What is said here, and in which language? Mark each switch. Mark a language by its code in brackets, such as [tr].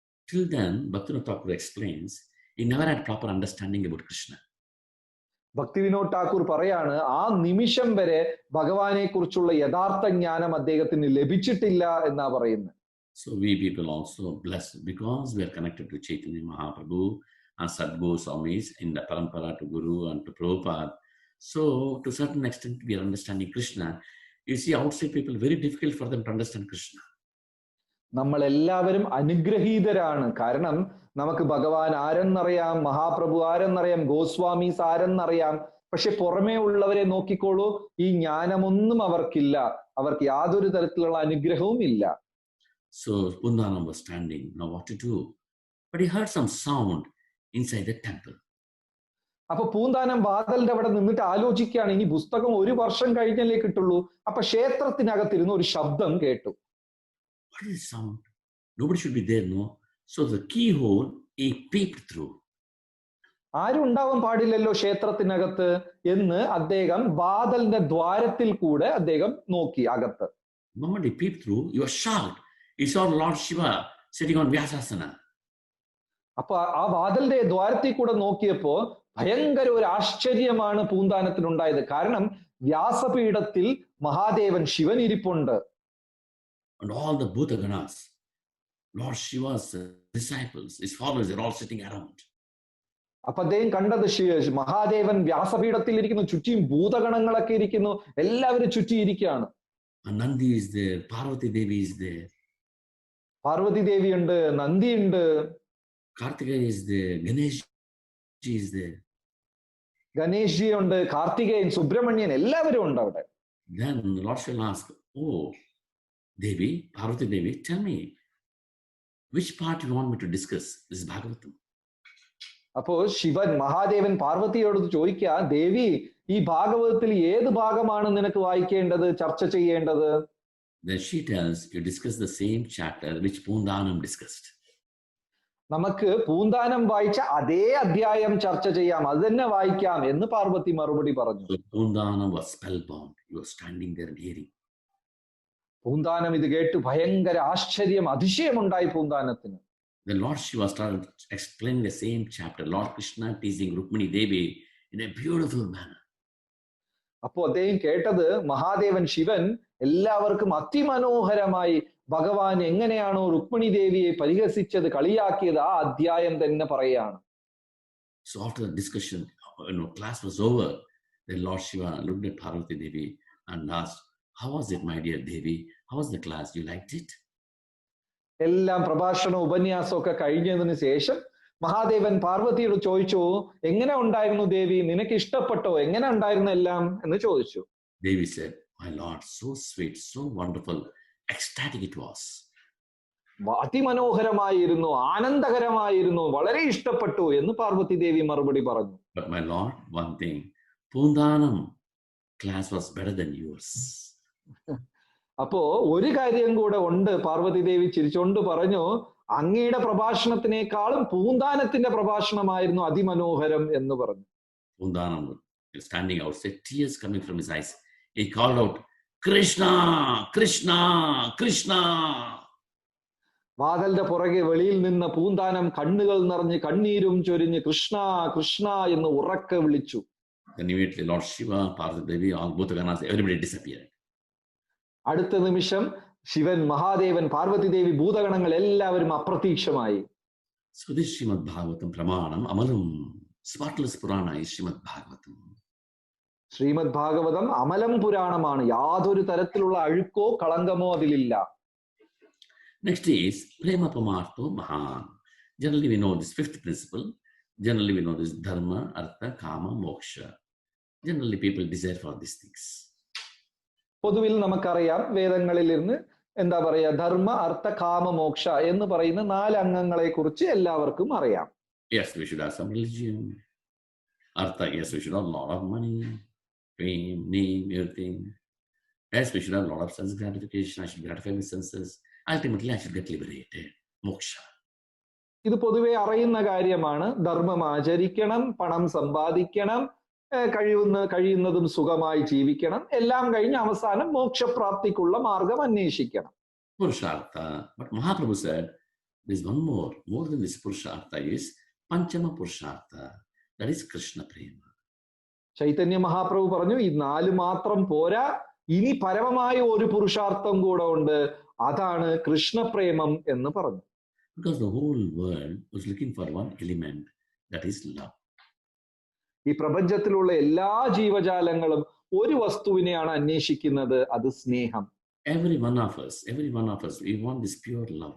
[en] Till then, Bhaktivinoda Thakur explains, he never had proper understanding about Krishna. [ml] ഭക്തി വിനോദ് ഠാക്കൂർ പറയാണ്, ആ നിമിഷം വരെ ഭഗവാനെ കുറിച്ചുള്ള യഥാർത്ഥ ജ്ഞാനം അദ്ദേഹത്തിന് ലഭിച്ചിട്ടില്ല എന്നാ പറയുന്നത്. [en] So we people also blessed because we are connected to Chaitanya Mahaprabhu and Sadguru Swamis in the parampara to Guru and to Prabhupada. So to a certain extent we are understanding Krishna. You see, outside people, very difficult for them to understand Krishna. [ml] നമ്മൾ എല്ലാവരും അനുഗ്രഹീതരാണ്. കാരണം നമുക്ക് ഭഗവാൻ ആരെന്നറിയാം, മഹാപ്രഭു ആരെന്നറിയാം, ഗോസ്വാമീസ് ആരെന്നറിയാം. പക്ഷെ പുറമേ ഉള്ളവരെ നോക്കിക്കോളൂ, ഈ ജ്ഞാനമൊന്നും അവർക്കില്ല. അവർക്ക് യാതൊരു തരത്തിലുള്ള അനുഗ്രഹവും ഇല്ല. [en] So Pundanam was standing. Now what to do? But he heard some sound inside the temple. [ml] അപ്പൊ പൂന്താനം വാതിലിന്റെ അവിടെ നിന്നിട്ട് ആലോചിക്കുകയാണ്, ഇനി പുസ്തകം ഒരു വർഷം കഴിഞ്ഞല്ലേ കിട്ടുള്ളൂ. അപ്പൊ ക്ഷേത്രത്തിനകത്തിരുന്ന് ഒരു ശബ്ദം കേട്ടു. [en] What is the sound? Nobody should be there, no? So the keyhole, he peeped through. [ml] ആരും ഉണ്ടാവാൻ പാടില്ലല്ലോ ക്ഷേത്രത്തിനകത്ത് എന്ന് അദ്ദേഹം വാതിലിന്റെ ദ്വാരത്തിൽ കൂടെ അദ്ദേഹം നോക്കി അകത്ത്. [en] The moment he peeped through, he was shocked. He saw Lord Shiva sitting on Vyasasana. [ml] അപ്പൊ ആ വാതിലിന്റെ ദ്വാരത്തിൽ കൂടെ നോക്കിയപ്പോ ഭയങ്കര ഒരു ആശ്ചര്യമാണ് പൂന്താനത്തിനുണ്ടായത്. കാരണം വ്യാസപീഠത്തിൽ മഹാദേവൻ ശിവൻ ഇരിപ്പുണ്ട്. [en] And all the Bhutaganas, Lord Shiva's disciples, his followers, they're all sitting around. [ml] അപ്പൊ അദ്ദേഹം കണ്ടത് മഹാദേവൻ വ്യാസപീഠത്തിൽ ഇരിക്കുന്നു, ചുറ്റിയും ഭൂതഗണങ്ങളൊക്കെ ഇരിക്കുന്നു, എല്ലാവരും ചുറ്റിയിരിക്കുകയാണ്. [en] And Nandi is there, Parvati Devi is there. [ml] Parvathi ദേവി ഉണ്ട്, നന്ദി ഉണ്ട്, [en] Kartikeya is there, Ganesh is there. [ml] Ganesh G ഉണ്ട്, കാർത്തികേയൻ, സുബ്രഹ്മണ്യൻ, എല്ലാവരും ഉണ്ട് അവിടെ. [en] Then the Lord shall ask, oh, Devi, Parvati Devi, tell me, which part you want me to discuss? This is Bhagavatam. [ml] അപ്പോ ശിവൻ മഹാദേവൻ പാർവതിയോട് ചോദിക്കുക, ദേവി, ഈ ഭാഗവതത്തിൽ ഏത് ഭാഗമാണ് നിനക്ക് വായിക്കേണ്ടത്, ചർച്ച ചെയ്യേണ്ടത്? [en] Then she tells, you discuss the same chapter which Pundanam discussed. [ml] നമുക്ക് പൂന്താനം വായിച്ച അതേ അധ്യായം ചർച്ച ചെയ്യാം, അത് തന്നെ വായിക്കാം എന്ന് പാർവതി മറുപടി പറഞ്ഞു. [en] So Pundanam was spellbound. He was standing there and hearing. [ml] Poonthanam ഇത് കേട്ട് ഭയങ്കര ആശ്ചര്യം, അതിശയമുണ്ടായി പൂന്താനത്തിന്. [en] The Lord Shiva started explaining the same chapter, Lord Krishna teasing Rukmini Devi in a beautiful manner. [ml] അപ്പോ അദ്ദേഹം കേട്ടത് മഹാദേവൻ ശിവൻ എല്ലാവർക്കും അതിമനോഹരമായി ഭഗവാൻ എങ്ങനെയാണോ രുക്മിണി ദേവിയെ പരിഹസിച്ചത്, കളിയാക്കിയത്, ആ അധ്യായം തന്നെ പറയുകയാണ്. [en] So after the discussion, class was over, then Lord Shiva looked at Parvati Devi and asked, how was it, my dear Devi? How was the class? You liked it? [ml] എല്ലാം പ്രഭാഷണം ഉപന്യാസമൊക്കെ കഴിഞ്ഞതിന് ശേഷം മഹാദേവൻ പാർവതിയോട് ചോദിച്ചു, എങ്ങനെ ഉണ്ടായിരുന്നു ദേവി, നിനക്ക് ഇഷ്ടപ്പെട്ടോ, എങ്ങനെ ഉണ്ടായിരുന്നു എല്ലാം എന്ന് ചോദിച്ചു. [en] Devi said, my Lord, so sweet, so wonderful, ecstatic it was. [ml] അതിമനോഹരമായിരുന്നു, ആനന്ദകരമായിരുന്നു, വളരെ ഇഷ്ടപ്പെട്ടു എന്ന് പാർവതി ദേവി മറുപടി പറഞ്ഞു. [en] But my Lord, one thing, Poondanam class was better than yours. [ml] അപ്പോ ഒരു കാര്യം കൂടെ ഉണ്ട്, പാർവതി ദേവി ചിരിച്ചുകൊണ്ട് പറഞ്ഞു, അങ്ങയുടെ പ്രഭാഷണത്തിനേക്കാളും പൂന്താനത്തിന്റെ പ്രഭാഷണമായിരുന്നു അതിമനോഹരം എന്ന് പറഞ്ഞു. [en] Poondanam standing outside, tears coming from his eyes. He called out, Krishna, Krishna, Krishna. [ml] വാതിലിന്റെ പുറകെ വെളിയിൽ നിന്ന് പൂന്താനം കണ്ണുകൾ നിറഞ്ഞ് കണ്ണീരും ചൊരിഞ്ഞ് കൃഷ്ണ കൃഷ്ണ എന്ന് ഉറക്കെ വിളിച്ചു. [en] Then immediately Lord Shiva, Parvati Devi, all both Ganas, everybody disappeared. [ml] അടുത്ത നിമിഷം ശിവൻ, മഹാദേവൻ, പാർവതി ദേവി, ഭൂതഗണങ്ങൾ എല്ലാവരും അപ്രത്യക്ഷമായി. [en] So this Srimad Bhagavatam Pramanam Amalam, spotless Purana is Srimad Bhagavatam. [ml] Shrimad Bhagavatam അമലം പുരാണമാണ്, യാതൊരു തരത്തിലുള്ള അഴുക്കോ കളങ്കമോ അതിലില്ല. [en] Next is [sa] Prema Pamartho Mahan. [en] Generally we know this fifth principle. Generally we know this Dharma, Artha, Kama, Moksha. Generally people desire for these things. [ml] പൊതുവിൽ നമുക്കറിയാം, വേദങ്ങളിൽ ഇരുന്ന് എന്താ പറയാ, ധർമ്മ, അർത്ഥ, കാമ, മോക്ഷ എന്ന് പറയുന്ന 4 അംഗങ്ങളെ കുറിച്ച് എല്ലാവർക്കും അറിയാം. [en] Yes, we should have some religion. Artha, yes, we should have a lot of money, fame, name, everything. Yes, we should have a lot of sense gratification. I should gratify my senses. Ultimately, I should get liberated. Moksha. [ml] ഇത് പൊതുവെ അറിയുന്ന കാര്യമാണ്. ധർമ്മം ആചരിക്കണം, പണം സമ്പാദിക്കണം, കഴിയുന്നതും സുഖമായി ജീവിക്കണം, എല്ലാം കഴിഞ്ഞ് അവസാനം മോക്ഷപ്രാപ്തിക്കുള്ള മാർഗം അന്വേഷിക്കണം. [en] Purushartha. But Mahaprabhu said, there's one more than this Purushartha is Panchama Purushartha. That is Krishna Prema. [ml] Chaitanya Mahaprabhu പറഞ്ഞു, ഈ 4 മാത്രം പോരാ, ഇനി പരമമായ ഒരു പുരുഷാർത്ഥം കൂടെ ഉണ്ട്, അതാണ് കൃഷ്ണപ്രേമം എന്ന് പറഞ്ഞു. [en] Because the whole world was looking for one element, that is love. [ml] ഈ പ്രപഞ്ചത്തിലുള്ള എല്ലാ ജീവജാലങ്ങളും ഒരു വസ്തുവിനെയാണ് അന്വേഷിക്കുന്നത്, അത് സ്നേഹം. [en] Every one of us, we want this pure love.